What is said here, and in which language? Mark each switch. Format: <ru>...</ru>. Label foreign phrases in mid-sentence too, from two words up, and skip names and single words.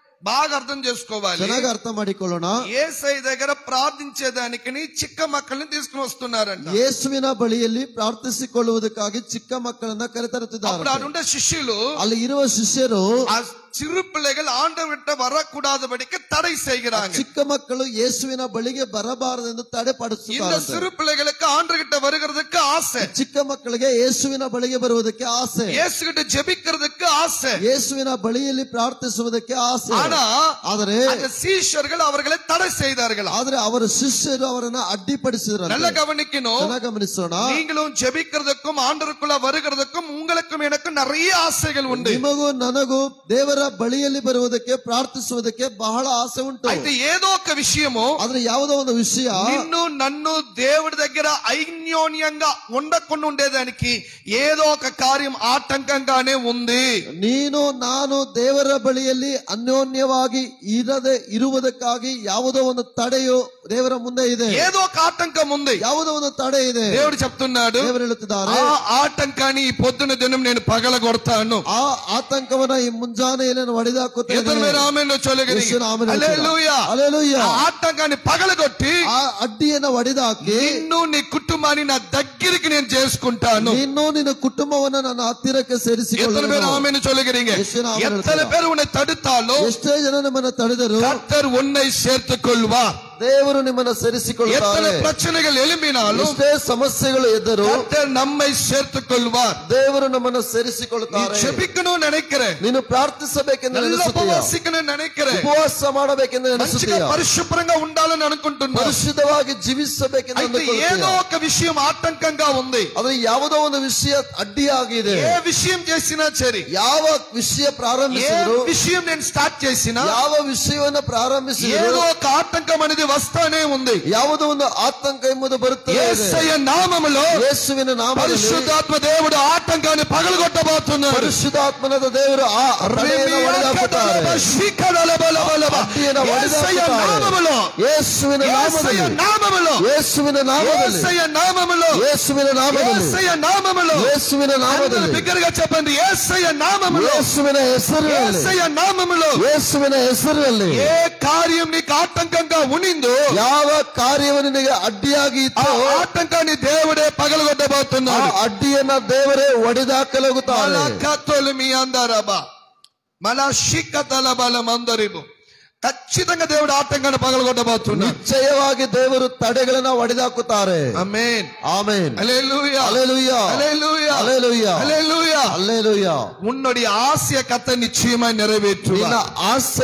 <te>బాగా అర్థం చేసుకోవాలి.</te> <kn>ಚೆನ್ನಾಗಿ ಅರ್ಥ ಮಾಡಿಕೊಳ್ಳೋಣ.</kn> <te>యేసయ్య దగ్గర ప్రార్థించేదానికి చిక్క మక్కల్ని తీసుకుని వస్తున్నారంట.</te> <kn>ಯೇಸುವಿನ ಬಳಿಯಲ್ಲಿ ಪ್ರಾರ್ಥಿಸಿಕೊಳ್ಳುವುದಕ್ಕಾಗಿ ಚಿಕ್ಕ ಮಕ್ಕಳನ್ನ ಕರೆತರುತ್ತಿದ್ದಾರೆ.</kn> <te>అప్పుడు అడుండే శిష్యులు,</te> <kn>ಅಲ್ಲಿ ಇರುವ ಶಿಷ್ಯರು</kn> <ta>ఆ சிறு பிள்ளைகள் ஆண்டவர்கிட்ட வரக்கூடாதபடிக்கு தடை செய்கிறாங்க.</ta> <kn>ಚಿಕ್ಕ ಮಕ್ಕಳು ಯೇಸುವಿನ ಬಳಿಗೆ ಬರಬಾರದೆಂದು ತಡೆಪಡಿಸುತ್ತಾರೆ.</kn> <ta>இந்த சிறு பிள்ளைகளுக்கு ஆண்டவர்கிட்ட வருகிறதுக்கு ஆசை.</ta> <kn>ಚಿಕ್ಕ ಮಕ್ಕಳಿಗೆ ಯೇಸುವಿನ ಬಳಿಗೆ ಬರುವುದಕ್ಕೆ ಆಸೆ.</kn> <ta>இயேசுகிட்ட ஜெபிக்கிறதுக்கு ஆசை.</ta> <kn>ಯೇಸುವಿನ ಬಳಿಯಲ್ಲಿ ಪ್ರಾರ್ಥಿಸುವುದಕ್ಕೆ ಆಸೆ. ಆದರೆ</kn> <ta>அந்த சீஷர்கள் அவர்களை தடை செய்தார்கள்.</ta> <kn>ಆದ್ರೆ ಅವರ ಶಿಷ್ಯರು ಅವರನ್ನ ಅಡ್ಡಿಪಡಿಸಿದರು.</kn> <ta>நல்ல கவனிக்கணும்.</ta> <kn>ಚೆನ್ನಾಗಿ ಗಮನಿಸೋಣ.</kn> <ta>நீங்களும் ஜெபிக்கிறதுக்கும் ஆண்டவருக்குள்ள வருகிறதுக்கும் உங்களுக்கும் எனக்கும் நிறைய ஆசைகள் உண்டு.</ta> <kn>ನಿಮಗೂ ನನಗೂ ದೇವರ ಬಳಿಯಲ್ಲಿ ಬರುವುದಕ್ಕೆ ಪ್ರಾರ್ಥಿಸುವುದಕ್ಕೆ ಬಹಳ ಆಸೆ ಉಂಟು.</kn> <te>అయితే ఏదో ఒక విషయము,</te> <kn>ಆದ್ರೆ ಯಾವುದೋ ಒಂದು ವಿಷಯ</kn> <te>నిన్ను నన్ను దేవుడి దగ్గర ఐన్యోన్యంగా ఉండకుండా ఉండేదానికి ఏదో ఒక కార్యం ఆటంకంగానే ఉంది.</te> <kn>ನೀನು ನಾನು ದೇವರ ಬಳಿಯಲ್ಲಿ ಅನ್ಯೋನ್ಯವಾಗಿ ಇರದೆ ಇರುವುದಕ್ಕಾಗಿ ಯಾವುದೋ ಒಂದು ತಡೆಯು ದೇವರ ಮುಂದೆ ಇದೆ.</kn> <te>ఏదో ఒక ఆటంకం ఉంది.</te> <kn>ಯಾವುದೋ ಒಂದು ತಡೆ ಇದೆ.</kn> <te>దేవుడు చెప్తున్నాడు,</te> <kn>ದೇವರು ಹೇಳುತ್ತಿದ್ದಾರೆ,</kn> <te>ఆ ఆటంకాన్ని ఈ పొద్దున దినం నేను పగలగొడతాను.</te> <kn>ಆ ಆತಂಕವನ್ನ ಈ ಮುಂಜಾನೆಯಲ್ಲಿ ನಾನು ಹೊಡೆದಾಕುತ್ತೇನೆ.</kn> <te>ఆటంకాన్ని పగలగొట్టి</te> <kn>ಆ ಅಡ್ಡಿಯನ್ನು ಹೊಡೆದಾಕಿ</kn> <te>నిన్ను నీ కుటుంబాన్ని నా దగ్గరికి నేను చేసుకుంటాను.</te> <kn>నిన్ను ನಿನ್ನ ಕುಟುಂಬವನ್ನು ನನ್ನ ಹತ್ತಿರಕ್ಕೆ ಸೇರಿಸಿಕೊಳ್ಳುತ್ತೇನೆ.</kn> <ta>எத்தனை பேர் உன்னை தடுத்தாலும்</ta> <kn>ಎಷ್ಟೇ ಜನ ನಿಮ್ಮನ್ನು ತಡೆದರು</kn> <ta>கர்த்தர் உன்னை சேர்த்துக் கொள்வார்.</ta> <kn>ದೇವರು ನಿಮ್ಮನ್ನು ಸೇರಿಸಿಕೊಳ್ಳುತ್ತಾರೆ.</kn> <ta>எத்தனை பிரச்சனைகள் எழும்பினாலும்,</ta> <kn>ಎಷ್ಟೇ ಸಮಸ್ಯೆಗಳು ಎದ್ದರು</kn> <ta>கர்த்தர் நம்மை சேர்த்துக் கொள்வார்.</ta> <kn>ದೇವರು ನಮ್ಮನ್ನು ಸೇರಿಸಿಕೊಳ್ಳುತ್ತಾರೆ.</kn> <ta>ஜெபிக்கணும்னு நினைக்கிறேன்,</ta> <kn>ನೀನು ಪ್ರಾರ್ಥಿಸಬೇಕೆಂದು</kn> <ta>ఉపవాసిக்கணும்னு நினைக்கிறேன்,</ta> <kn>ಉಪವಾಸ ಮಾಡಬೇಕೆಂದು</kn> <te>మంచిగా పరిశుభ్రంగా ఉండాలని అనుకుంటున్నాను,</te> <kn>ಪರಿಶುದ್ಧವಾಗಿ ಜೀವಿಸಬೇಕೆಂದು</kn> <te>ఏదో ఒక విషయం ఆటంకంగా ఉంది.</te> <kn>ಆದ್ರೆ ಯಾವುದೋ ಒಂದು ವಿಷಯ ಅಡ್ಡಿಯಾಗಿದೆ.</kn> <te>ఏ విషయం చేసినా సరే,</te> <kn>ಯಾವ ವಿಷಯ ಪ್ರಾರಂಭಿಸಿದ್ರು,</kn> <te>విషయం నేను స్టార్ట్ చేసినా,</te> <kn>ಯಾವ ವಿಷಯವನ್ನು ಪ್ರಾರಂಭಿಸಿದ್ರು</kn> <te>ఏదో ఒక ఆటంకం అనేది వస్తానే ఉంది.</te> <kn>ಯಾವುದೋ ಒಂದು ಆತಂಕ ಎಂಬುದು ಬರುತ್ತದೆ.</kn> <te>యేసయ్య నామములో,</te> <kn>ಯೇಸುವಿನ ನಾಮದಲ್ಲಿ</kn> <te>పరిశుద్ధాత్మ దేవుడు ఆటంకాన్ని పగలగొట్టబోతున్నాడు.</te> <kn>ಪರಿಶುದ್ಧಾತ್ಮನಾದ ದೇವರು ಆ ಅಡ್ಡಿಯನ್ನು ಹೊಡೆದಾಕುತ್ತಾರೆ.</kn> <te>యేసయ్య నామములో,</te> <kn>ಯೇಸುವಿನ ನಾಮದಲ್ಲಿ, ಯೇಸುವಿನ ನಾಮದಲ್ಲಿ, ಯೇಸುವಿನ ನಾಮದಲ್ಲಿ,</kn> <te>యేసయ్య నామములో,</te> <kn>ಯೇಸುವಿನ ನಾಮದಲ್ಲಿ,</kn> <te>బిగ్గరగా చెప్పండి, యేసయ్య నామములో,</te> <kn>ಯೇಸುವಿನ ಹೆಸರಿನಲ್ಲಿ,</kn> <te>యేసయ్య నామములో,</te> <kn>ಯೇಸುವಿನ ಹೆಸರಿನಲ್ಲಿ</kn> <te>ఏ కార్యం నీకు ఆటంకంగా ఉనిందో,</te> <kn>ಯಾವ ಕಾರ್ಯವು ನಿನಗೆ ಅಡ್ಡಿಯಾಗಿ ಇತ್ತು,</kn> <te>ఆటంకాన్ని దేవుడే పగలగొట్టబోతున్నాడు.</te> <kn>ಅಡ್ಡಿಯನ್ನ ದೇವರೇ ಹೊಡೆದಾಕಲಾಗುತ್ತಾರೆ.</kn> <te>ఖచ్చితంగా దేవుడు ఆటంకాన్ని పగలగొట్టబోతున్నాడు.</te> <kn>నిశ్చయವಾಗಿ ದೇವರು ತಡೆಗಳನ್ನು ಹೊಡೆದಾಕುತ್ತಾರೆ.</kn> <te>ఆమేన్,</te> <ta>ஆமென்,</ta> <te>హల్లెలూయా, హల్లెలూయా, హల్లెలూయా, హల్లెలూయా, హల్లెలూయా, హల్లెలూయా.</te> <ta>உன்னுடைய ஆசையை கர்த்தர் நிச்சயமாய் நிறைவேற்றுவார்.</ta> <kn>ನಿನ್ನ ಆಸೆ</kn>